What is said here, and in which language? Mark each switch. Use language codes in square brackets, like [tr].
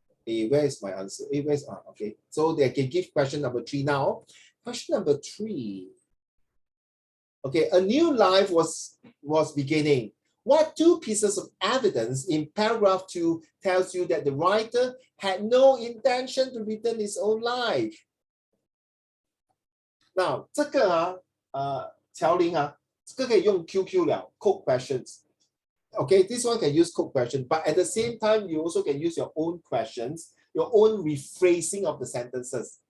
[en] Where is my answer? Where's okay. So they can give question number 3 now. Question number 3. Okay, a new life was beginning. What 2 pieces of evidence in paragraph 2 tells you that the writer had no intention to return his own life? [zh] Now, 这个乔玲这个可以用 QQ 了 [en] code questions. Okay, this one can use code question, but at the same time, you also can use your own questions, your own rephrasing of the sentences.